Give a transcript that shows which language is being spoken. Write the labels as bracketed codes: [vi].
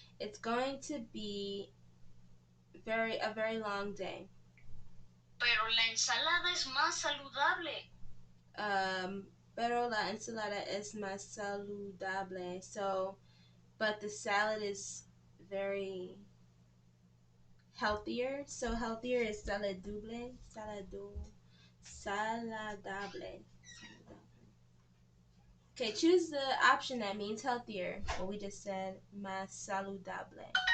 [en] It's going to be a very long day. [es] Pero la ensalada es más saludable. Pero la ensalada es más saludable. [en] So, but the salad is very healthier. So healthier is saludable. Saladable. Okay, choose the option that means healthier. What we just said, más saludable.